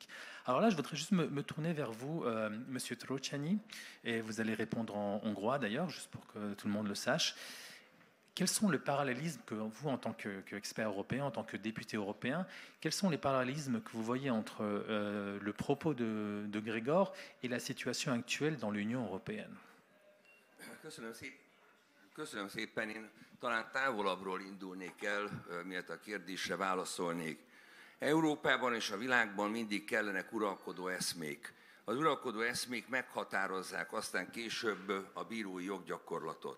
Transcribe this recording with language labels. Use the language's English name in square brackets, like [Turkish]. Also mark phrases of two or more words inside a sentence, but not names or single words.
[French] Alors là, je voudrais juste me tourner vers vous, Monsieur Trócsányi, et vous allez répondre en hongrois d'ailleurs, juste pour que tout le monde le sache. Quels sont les parallélismes que vous, en tant qu'expert européen, en tant que député européen, quels sont les parallélismes que vous voyez entre le propos de Gregor et la situation actuelle dans l'Union européenne? [Hungarian] Köszönöm szépen. Én talán távolabbról indulnék el, miatt a kérdésre válaszolnék. Európában és a világban mindig kellenek uralkodó eszmék. Az uralkodó eszmék meghatározzák aztán később a bírói joggyakorlatot.